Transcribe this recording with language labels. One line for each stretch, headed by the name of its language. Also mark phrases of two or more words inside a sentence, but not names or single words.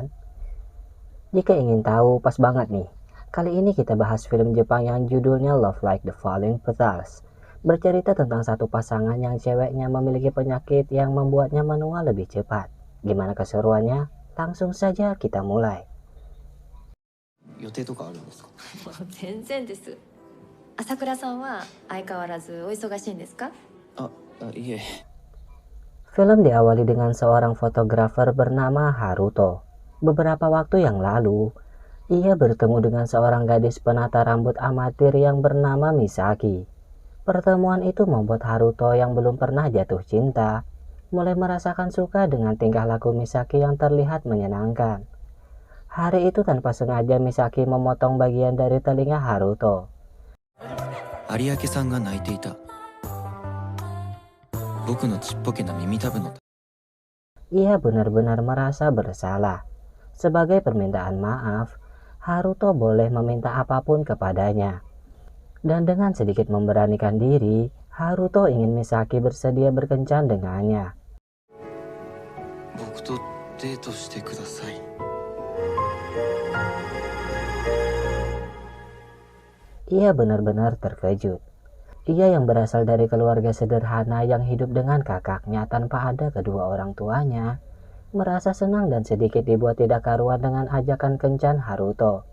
Indonesian: Jika ingin tahu, pas banget nih. Kali ini kita bahas film Jepang yang judulnya Love Like the Falling Petals. Bercerita tentang satu pasangan yang ceweknya memiliki penyakit yang membuatnya menua lebih cepat. Gimana keseruannya? Langsung saja kita mulai.
Japanese: 予定とかあるんですか？もう全然です。朝倉さんは相変わらずお忙しいんですか？いえ。
Indonesian: Film diawali dengan seorang fotografer bernama Haruto. Beberapa waktu yang lalu, ia bertemu dengan seorang gadis penata rambut amatir yang bernama Misaki. Pertemuan itu membuat Haruto yang belum pernah jatuh cinta, mulai merasakan suka dengan tingkah laku Misaki yang terlihat menyenangkan. Hari itu tanpa sengaja Misaki memotong bagian dari telinga Haruto.
Japanese: 有明さんが泣いていた。僕のちっぽけな耳たぶの。
Indonesian: Ia benar-benar merasa bersalah. Sebagai permintaan maaf, Haruto boleh meminta apapun kepadanya. Dan dengan sedikit memberanikan diri, Haruto ingin Misaki bersedia berkencan dengannya.
Japanese: 僕とデートしてください。
Indonesian: Ia benar-benar terkejut. Ia yang berasal dari keluarga sederhana yang hidup dengan kakaknya tanpa ada kedua orang tuanya, merasa senang dan sedikit dibuat tidak karuan dengan ajakan kencan Haruto.